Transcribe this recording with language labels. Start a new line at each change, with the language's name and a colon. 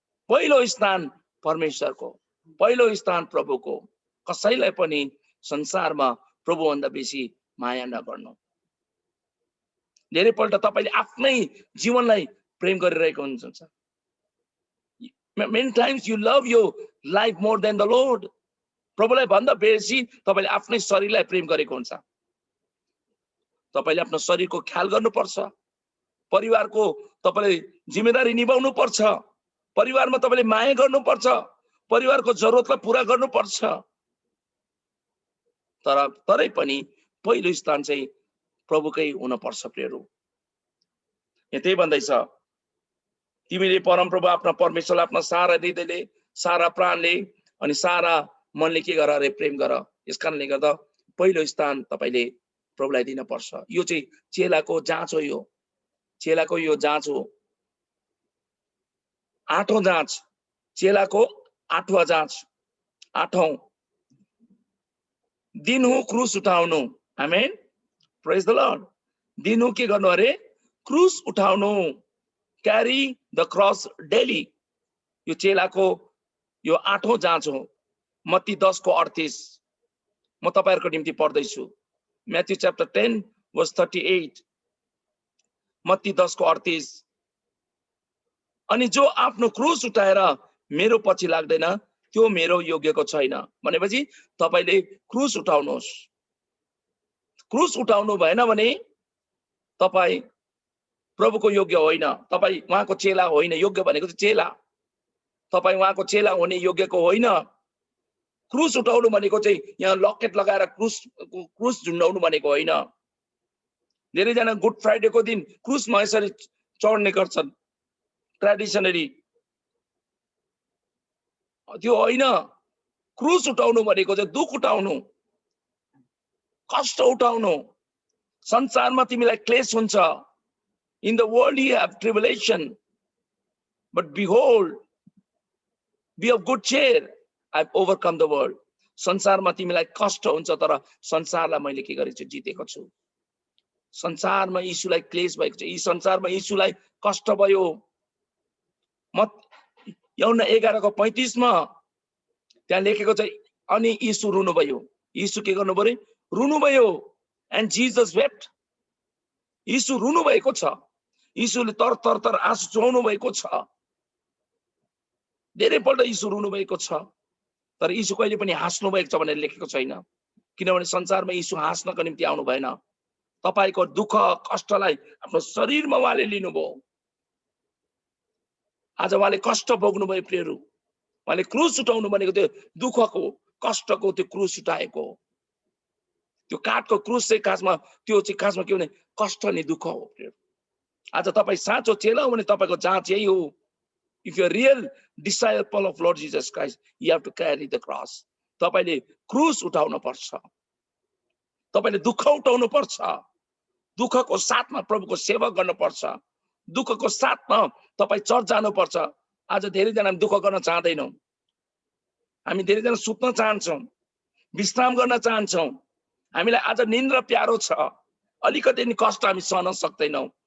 Nepali: पहिलो स्थान परमेश्वरको, पहिलो स्थान प्रभुको। कसैलाई पनि संसारमा प्रभुभन्दा बेसी माया नगर्नु। धेरैपल्ट तपाईले आफ्नै जीवनलाई प्रेम गरिरहेको हुनुहुन्छ।
English: Many times you love your life more than the Lord.
Nepali: प्रभुलाई भन्दा बेसी तपाईले आफ्नै शरीरलाई प्रेम गरेको हुन्छ। तपाईले आफ्नो शरीरको ख्याल गर्नुपर्छ, परिवारको तपाईले जिम्मेदारी निभाउनु पर्छ, परिवारमा तपाईले माया गर्नुपर्छ, परिवारको जरुरतलाई पूरा गर्नुपर्छ। तरै पनि पहिलो स्थान चाहिँ प्रभुकै हुनुपर्छ प्रियहरू। यतै भन्दैछ तिमीले परमप्रभु आफ्ना परमेश्वरलाई आफ्ना सारा हृदयले, सारा प्राणले अनि सारा मनले के गर अरे? प्रेम गर। यसकारणले गर्दा पहिलो स्थान तपाईले प्रभुलाई दिन पर्छ। यो चाहिँ चेलाको जाँच हो। यो चेलाको यो जाँच हो, 8औं जाँच, चेलाको 8वां जाँच, 8औं दिन हो क्रुस उठाउनु। आमेन।
English: Praise the Lord.
Nepali: दिनहु के गर्नु अरे? क्रुस उठाउनु,
English: Carry the cross daily.
Nepali: यो चेलाको यो 8औं जाँच हो। मत्ती 10 को 38 म तपाईहरुको निम्ति पढ्दैछु।
English: Matthew chapter 10 verse 38,
Nepali: मत्ती 10 को 38। अनि जो आफ्नो क्रुस उठाएर मेरो पछि लाग्दैन त्यो मेरो योग्यको छैन। भनेपछि तपाईले क्रुस उठाउनुहोस्। क्रुस उठाउनु भएन भने तपाई प्रभुको योग्य होइन, तपाई उहाँको चेला होइन। योग्य भनेको चाहिँ चेला। तपाई उहाँको चेला हुने योग्यको होइन। क्रुस उठाउनु भनेको चाहिँ यहाँ लकेट लगाएर क्रुस झुन्डाउनु भनेको होइन। धेरैजना गुड फ्राइडेको दिन क्रुसमा यसरी चढ्ने गर्छन् ट्रेडिसनली, त्यो होइन। क्रुस उठाउनु भनेको चाहिँ दुख उठाउनु, कष्ट उठाउनु। संसारमा तिमीलाई क्लेश हुन्छ।
English: In the world you have tribulation, but behold, be of good cheer, I've overcome the world.
Nepali: संसारमा तिमीलाई कष्ट हुन्छ, तर संसारलाई मैले के गरेछु? जितेको छु। संसारमा यीशुलाई क्लेश भएको छ, यी संसारमा यीशुलाई कष्ट भयो। यूहन्ना 11 को 35 मा त्यहाँ लेखेको छ, अनि यीशु रुनु भयो। यीशु के गर्नु पर्यो? रुनु भयो।
English: And Jesus wept.
Nepali: यीशु रुनु भएको छ। यीशुले तर तर तर आँसु चुहाउनु भएको छ। धेरैपल्ट यीशु रुनु भएको छ, तर यीशु कहिले पनि हाँस्नु भएको छ भनेर लेखेको छैन। किनभने संसारमा यीशु हाँस्नको निम्ति आउनु भएन। तपाईको दुःख कष्टलाई आफ्नो शरीरमा उहाँले लिनुभयो। आज उहाँले कष्ट भोग्नु भयो प्रियहरू। उहाँले क्रुस उठाउनु भनेको त्यो दुःखको कष्टको त्यो क्रुस उठाएको। त्यो काठको क्रुस चाहिँ खासमा त्यो चाहिँ खासमा के भने कष्ट नि दुःख हो प्रियहरू। आज तपाई साँचो चेला हो भने तपाईको जाँच यही हो।
English: If you are real disciple of Lord Jesus Christ, you have to carry the cross.
Nepali: तपाईले क्रुस उठाउनु पर्छ। तपाईले दुःख उठाउनु पर्छ। दुःखको साथमा प्रभुको सेवा गर्नु पर्छ। दुःखको साथमा तपाई चर्च जानु पर्छ। आज धेरैजना दुःख गर्न चाहदैनौं। हामी धेरैजना सुत्न चाहन्छौं, विश्राम गर्न चाहन्छौं। हामीलाई आज निन्द्रा प्यारो छ। अलिकति नि कष्ट हामी सहन सक्दैनौं।